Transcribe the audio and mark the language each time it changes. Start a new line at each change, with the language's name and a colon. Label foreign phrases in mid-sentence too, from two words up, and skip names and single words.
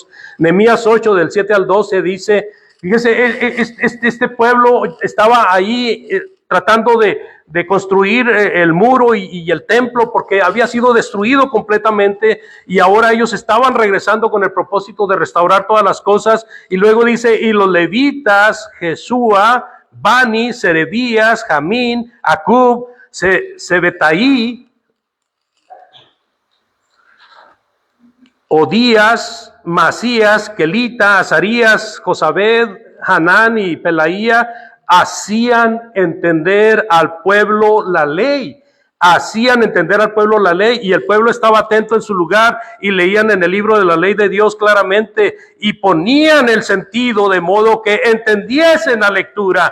Spanish: Nehemías 8 del 7 al 12 dice, fíjese, este pueblo estaba ahí tratando de construir el muro y el templo porque había sido destruido completamente y ahora ellos estaban regresando con el propósito de restaurar todas las cosas. Y luego dice, y los levitas, Jesúa, Bani, Serebías, Jamín, Acub, Sebetaí, Odías, Masías, Kelita, Azarías, Josabed, Hanán y Pelaía hacían entender al pueblo la ley. Hacían entender al pueblo la ley y el pueblo estaba atento en su lugar y leían en el libro de la ley de Dios claramente y ponían el sentido de modo que entendiesen la lectura.